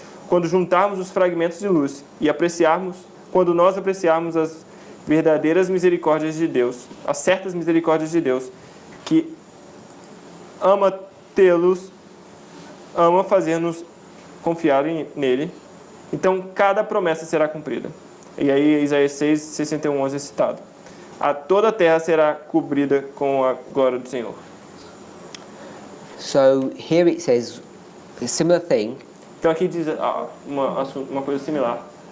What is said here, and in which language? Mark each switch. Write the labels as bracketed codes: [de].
[pt] Quando juntarmos os fragmentos de luz e quando nós apreciarmos as verdadeiras misericórdias de Deus, as certas misericórdias de Deus, que ama tê-los, ama fazer-nos confiar nele, então cada promessa será cumprida. E aí Isaías 6, 61, 11 é citado. Toda a terra será cobrida com a glória do Senhor. [en] So here it says a similar thing. [pt] Então aqui diz uma coisa similar.